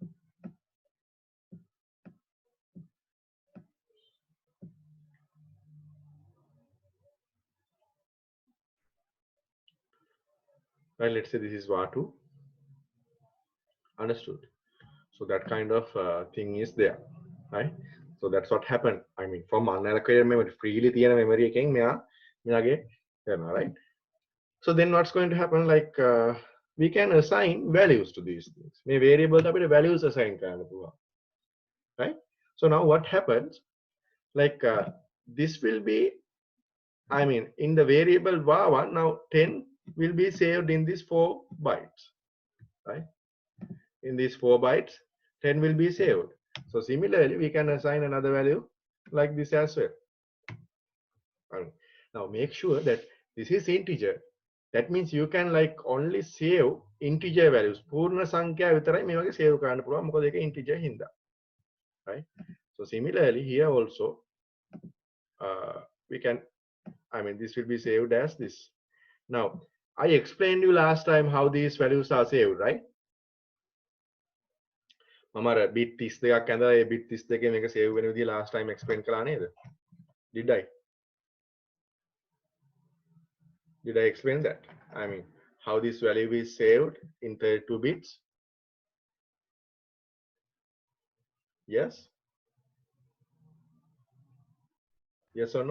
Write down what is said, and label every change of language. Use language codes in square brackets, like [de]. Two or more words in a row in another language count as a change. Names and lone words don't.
[en] Right, let's say this is var2. Understood? So that kind of thing is there, right? So that's what happened. I mean, from unallocated memory, freely [si] තියෙන memory එකෙන් මෙයාගේ කරනවා, [en] right? So then what's going to happen? Like we can assign values to these things. [si] මේ variable අපිට [en] values assign [si] කරන්න පුළුවන්, [en] right? So now what happens? Like this will be, I mean, in the variable var1, now 10 will be saved in these 4 bytes, right? In these 4 bytes, 10 will be saved. So similarly, we can assign another value like this as well. Now make sure that this is integer. That means you can like only save integer values. [si] පූර්ණ සංඛ්‍යා විතරයි මේ වගේ save කරන්න පුළුවන්. මොකද ඒක integer හින්දා. [en] Right? So similarly here also we can, I mean, this will be saved as this. Now I explained you last time how these values are saved, right? [si] මම අර bit 32ක් ඇඳලා ඒ bit 32 මේක save වෙන විදිහ [en] last time explain [si] කළා නේද? [en] Did I? Did I explain that? I mean, how this value is saved in 32 bits? Yes? Yes or no?